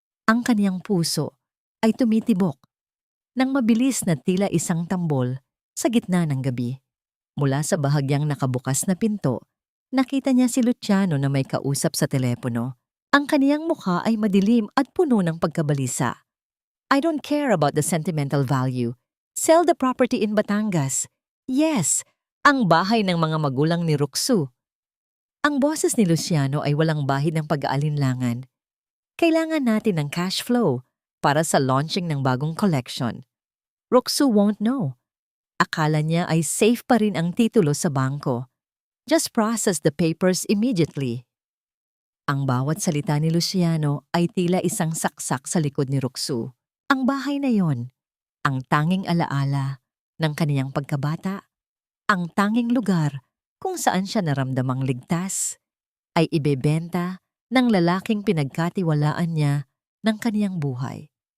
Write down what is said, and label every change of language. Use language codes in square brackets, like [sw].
[tl] Ang kaniyang puso ay tumitibok nang mabilis na tila isang tambol sa gitna ng gabi. Mula sa bahagyang nakabukas na pinto, nakita niya si Luciano na may kausap sa telepono. Ang kaniyang mukha ay madilim at puno ng pagkabalisa. [en] "I don't care about the sentimental value. Sell the property in Batangas." [tl] "Yes, ang bahay ng mga magulang ni Roxu." Ang boses ni Luciano ay walang bahid ng pag-aalinlangan. "Kailangan natin ng cash flow para sa launching ng bagong collection. [en] Roxu won't know. [tl] Akala niya ay safe pa rin ang titulo sa bangko. [en] Just process the papers immediately." [tl] Ang bawat salita ni Luciano ay tila isang saksak sa likod ni Roxu. Ang bahay na yon, ang tanging alaala ng kaniyang pagkabata, ang tanging lugar kung saan siya naramdamang ligtas, ay ibebenta ng lalaking pinagkatiwalaan niya ng kaniyang buhay.